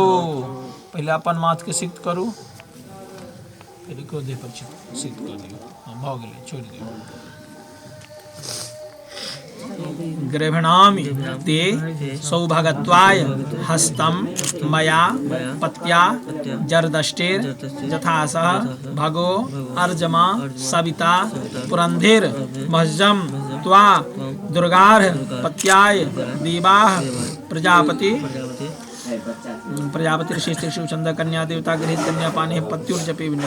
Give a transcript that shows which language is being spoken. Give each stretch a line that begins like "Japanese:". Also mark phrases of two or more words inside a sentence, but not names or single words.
Maithili: पहले अपन माथ के सिद्ध करू, फिर को दे पर सिद्ध कर दियो। हम हो गेले, छोड़ दियो।
Sanskrit: गृह्णामि ते सौभागत्वाय हस्तं मया पत्या जरदष्टेर यथासः भगो अर्जमा सविता पुरंधेर महजम त्वा दुर्गार्ह पत्याय देवाः प्रजापति प्रजापति ऋषि चंद्र कन्या देवता गृहित कन्या पाने पत्युर्जपे विनियोग।